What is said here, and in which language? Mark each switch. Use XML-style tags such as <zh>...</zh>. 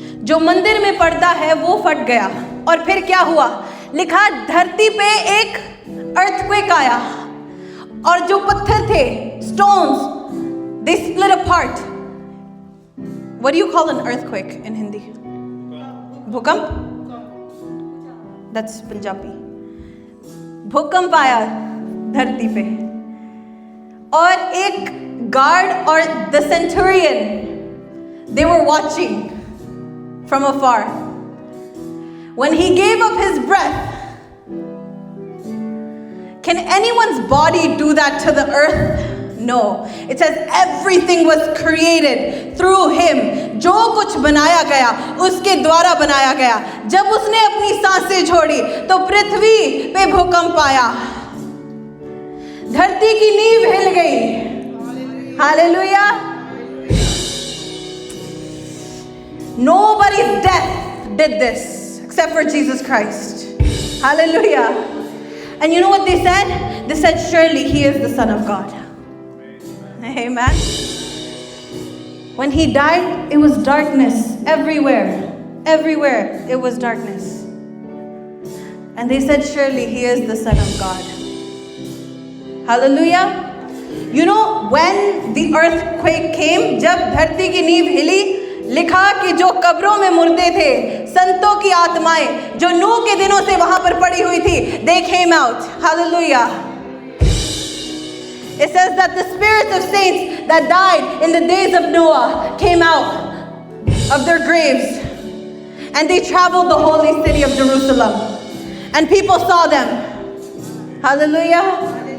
<hi>जो मंदिर में पर्दा है वो फट गया. और फिर क्या हुआ? लिखा धरती पे एक अर्थक्वेक आया और जो पत्थर थे,</hi> <en>stones, they split apart. What do you call an earthquake in Hindi? Bhukamp? That's Punjabi.</en> <hi>भूकंप आया धरती पे और एक</hi> <en>guard or the centurion, they were watching from afar. When he gave up his breath, can anyone's body do that to the earth? No. It says everything was created through him.</en> <hi>जो कुछ बनाया गया उसके द्वारा बनाया गया. जब उसने अपनी सांसें छोड़ी तो पृथ्वी पे भूकंप आया, धरती की नींव हिल गई. Hallelujah.</hi> <en>Nobody's death did this except for Jesus Christ. Hallelujah. And you know what they said? They said, surely he is the Son of God. Amen. When he died, it was darkness everywhere. Everywhere it was darkness. And they said, surely he is the Son of God. Hallelujah. You know, when the earthquake came,</en> <hi>जब धरती की नींव हिली, लिखा कि जो कब्रों में मुर्दे थे, संतों की आत्माएं जो नूह के दिनों से वहां पर पड़ी हुई थी,</hi> <en>they came out. Hallelujah. It says that the spirits of saints that died in the days of Noah came out of their graves and they traveled the holy city of Jerusalem and people saw them. Hallelujah.</en>